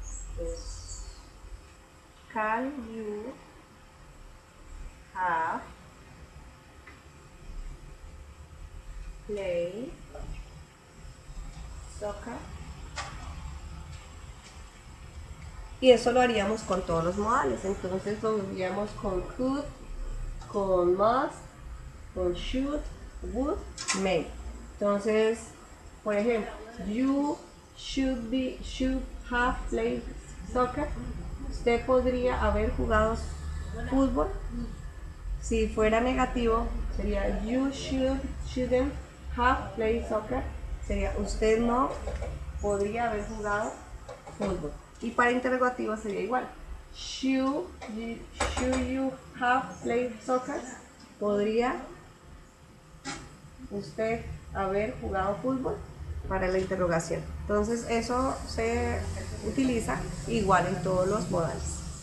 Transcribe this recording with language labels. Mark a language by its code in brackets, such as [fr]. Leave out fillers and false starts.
[en] Entonces, can you have played soccer? [es] Y eso lo haríamos con todos los modales. Entonces lo diríamos con could, con must, con should, would, may. Entonces, por ejemplo, [en] you should have played soccer. [es] Usted podría haber jugado fútbol. Si fuera negativo, sería [en] you shouldn't have played soccer. [es] Sería usted no podría haber jugado fútbol. Y para interrogativo sería igual. [en] Should you have played soccer? [es] ¿Podría usted haber jugado fútbol? Para la interrogación. Entonces eso se utiliza igual en todos los modales.